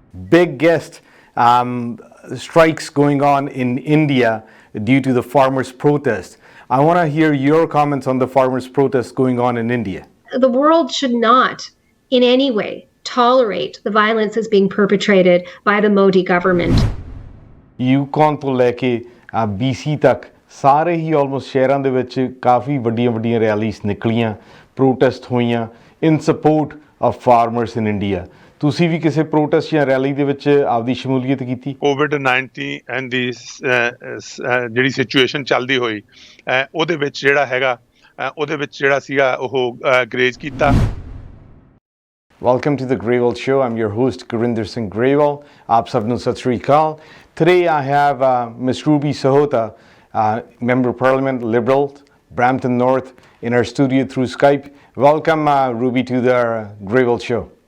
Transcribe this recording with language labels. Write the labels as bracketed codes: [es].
[en] Big guest strikes going on in India due to the farmers' protest. I want to hear your comments on the farmers' protest going on in India. The world should not in any way tolerate the violence that's being perpetrated by the Modi government. [pa] ਯੂਕੌਨ ਤੋਂ ਲੈ ਕੇ BC ਤੱਕ ਸਾਰੇ ਹੀ almost ਸ਼ਹਿਰਾਂ ਦੇ ਵਿੱਚ ਕਾਫੀ ਵੱਡੀਆਂ rallies ਨਿਕਲੀਆਂ, protest ਹੋਈਆਂ [en] In support of farmers in India. [pa] ਤੁਸੀਂ ਵੀ ਕਿਸੇ ਪ੍ਰੋਟੈਸਟ ਜਾਂ ਰੈਲੀ ਦੇ ਵਿੱਚ ਆਪਦੀ ਸ਼ਮੂਲੀਅਤ ਕੀਤੀ? COVID-19 ਐਂਡ ਦੀ ਜਿਹੜੀ ਸਿਚੁਏਸ਼ਨ ਚੱਲਦੀ ਹੋਈ ਉਹਦੇ ਵਿੱਚ ਜਿਹੜਾ ਹੈਗਾ ਉਹਦੇ ਵਿੱਚ ਜਿਹੜਾ ਸੀਗਾ ਉਹ ਗਰੇਜ਼ ਕੀਤਾ। [en] Welcome to the Grewalz Show. I'm your host, Gurinder Singh Grewal. [pa] Aap sab nu sat sri akal. [en] Today I have Ms. Ruby Sahota, Member of Parliament, Liberal, Brampton North, in our studio through Skype. Welcome, Ruby, to the Grewalz Show.